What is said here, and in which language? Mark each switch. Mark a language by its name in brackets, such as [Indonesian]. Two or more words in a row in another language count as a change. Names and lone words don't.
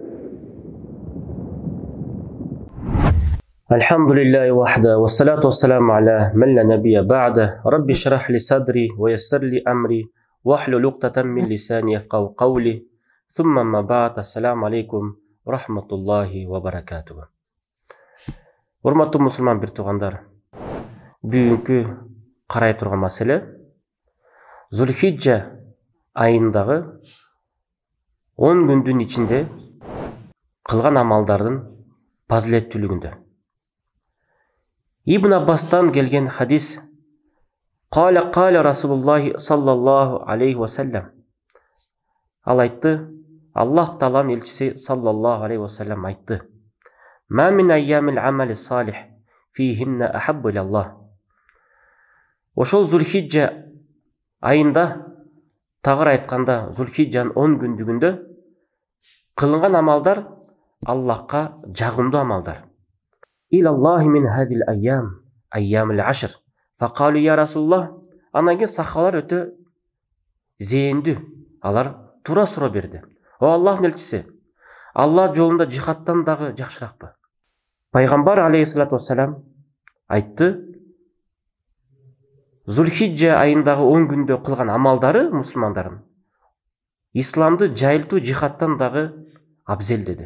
[Arabic] الحمد لله وحده والصلاة والسلام على من لا نبي بعده رب اشرح لي صدري ويسر لي أمري واحلل عقدة من لساني يفقهوا قولي ثم ما بعد السلام عليكم ورحمة الله وبركاته. [Kyrgyz] Урматтуу мусулман бир туугандар, бүгүнкү карай турган маселе Зулхиджа айындагы 10 күндүн ичинде кылган амалдардын фазилеттүүлүгүндө. Ибн Аббастан келген хадис: [Arabic] قال رسول الله صلى الله عليه وسلم. [Kyrgyz] Ал айтты, Аллах Тааланын элчиси [Arabic] صلى الله عليه وسلم [Kyrgyz] айтты: [Arabic] ما من أيام العمل الصالح فيهن أحب إلى الله. [Kyrgyz] Ошол Зулхиджа айында, тагыр айтканда Зулхиджанын 10 күндүгүндө кылынган амалдар Аллахка жагымдуу амалдар. [Arabic] إلى الله من هذه الأيام العشر. فقالوا يا رسول الله. [Kyrgyz] Анан кийин сахабалар өтө зээндүү. Алар тура суроо берди. О Аллахтын элчиси, Аллах жолунда жихадтан дагы жакшыракпы? Пайгамбар [Arabic] عليه الصلاة والسلام [Kyrgyz] айтты: Зулхиджа айындагы 10 күндө кылган амалдары мусулмандардын исламды жайылтуу жихадтан дагы абзел деди.